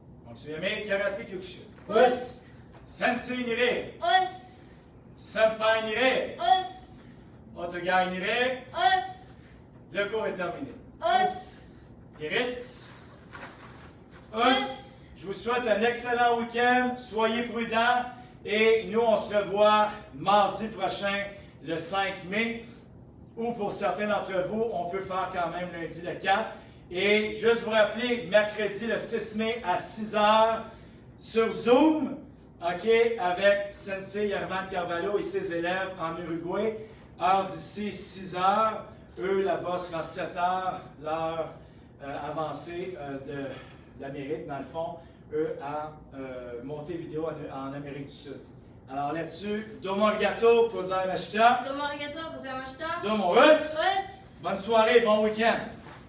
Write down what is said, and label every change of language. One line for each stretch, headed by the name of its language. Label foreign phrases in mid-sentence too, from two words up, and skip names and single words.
French: Donc, Suyame Karate Kyokushin.
Japanese: 押忍. 先生に礼. 押忍. 先輩に礼. 押忍. お互いに礼. 押忍.
French: Le cours est terminé.
Japanese: 押忍. 起立. 押忍.
French: Je vous souhaite un excellent week-end. Soyez prudents. Et nous, on se revoit mardi prochain, le 5 mai. Ou pour certains d'entre vous, on peut faire quand même lundi le 4. Et juste vous rappeler, mercredi le 6 mai à 6 h sur Zoom, OK, avec Sensei Yervan Carvalho et ses élèves en Uruguay. Heure d'ici 6 h. Eux, là-bas, sera 7 h, l'heure avancée de l'Amérique, dans le fond. Eux, à Montevideo, en Amérique du Sud. Alors là-dessus,
Japanese: どうもありがとうございました. どうもありがとうございました. どうも押忍. 押忍.
French: Bonne soirée, bon week-end.